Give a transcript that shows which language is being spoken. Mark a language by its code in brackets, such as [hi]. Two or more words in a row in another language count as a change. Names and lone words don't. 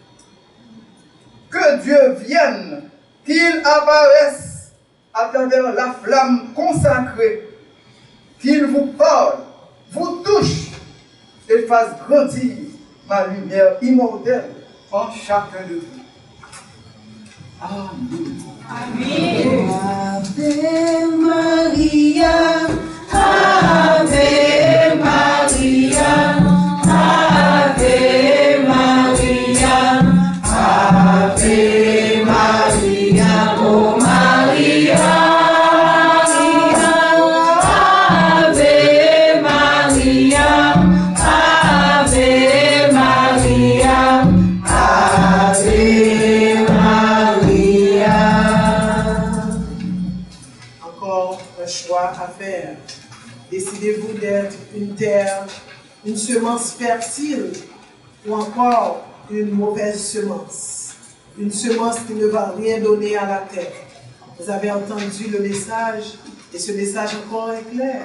[fr] Que Dieu vienne, qu'il apparaisse à travers la flamme consacrée, qu'il vous parle, vous touche et fasse grandir ma lumière immortelle en chacun de vous. Amen. [la] Ave Maria, Ave Maria, Ave Maria, Ave Maria, oh Maria, Ave Maria, Ave Maria, Ave Maria. [fr] Encore un choix à faire. Décidez-vous d'être une terre, une semence fertile ou encore une mauvaise semence. Une semence qui ne va rien donner à la terre. Vous avez entendu le message et ce message encore est clair.